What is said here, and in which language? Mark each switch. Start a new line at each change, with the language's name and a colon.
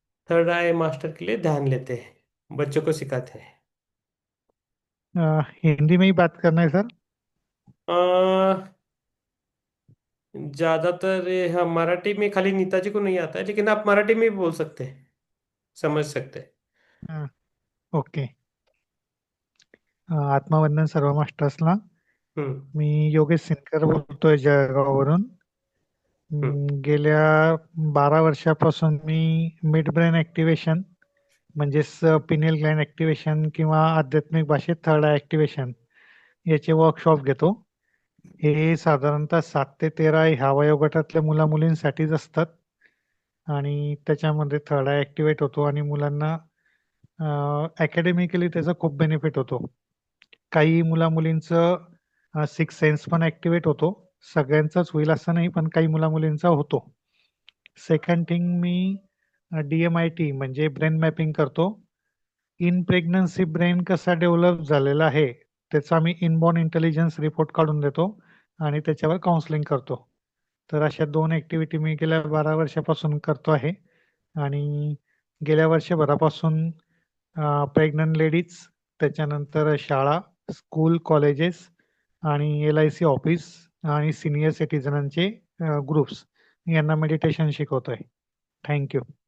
Hindi: Third आई master के लिए ध्यान लेते हैं, बच्चों को सिखाते हैं। हिंदी में ही बात करना है सर. ज्यादातर हाँ, मराठी में खाली नीताजी को नहीं आता है, लेकिन आप मराठी में भी बोल सकते हैं, समझ सकते हैं। ओके.
Marathi: आत्मवंदन सर्व मास्टर्सला. हम्म मी योगेश सिनकर बोलतोय जळगाववरून. हम्म गेल्या 12 वर्षापासून मी मिड ब्रेन ऍक्टिव्हेशन म्हणजेच पिनियल ग्लॅन्ड ऍक्टिव्हेशन किंवा आध्यात्मिक भाषेत थर्ड आय ऍक्टिव्हेशन याचे वर्कशॉप घेतो. हे साधारणतः 7 ते 13 ह्या वयोगटातल्या मुला मुलींसाठीच असतात. आणि त्याच्यामध्ये थर्ड आय ऍक्टिव्हेट होतो आणि मुलांना अकॅडमिकली त्याचा खूप बेनिफिट होतो. काही मुला मुलींचं सिक्स सेन्स पण ऍक्टिव्हेट होतो. सगळ्यांचाच होईल असं नाही, पण काही मुला मुलींचा होतो. सेकंड थिंग, मी DMIT म्हणजे ब्रेन मॅपिंग करतो. इन प्रेग्नन्सी ब्रेन कसा डेव्हलप झालेला आहे त्याचा मी इनबॉर्न इंटेलिजन्स रिपोर्ट काढून देतो आणि त्याच्यावर काउन्सिलिंग करतो. तर अशा 2 ऍक्टिव्हिटी मी गेल्या 12 वर्षापासून करतो आहे. आणि गेल्या वर्षभरापासून प्रेग्नंट लेडीज, त्याच्यानंतर शाळा, स्कूल, कॉलेजेस आणि LIC ऑफिस आणि सिनियर सिटीजनांचे ग्रुप्स यांना मेडिटेशन शिकवतोय. थँक्यू.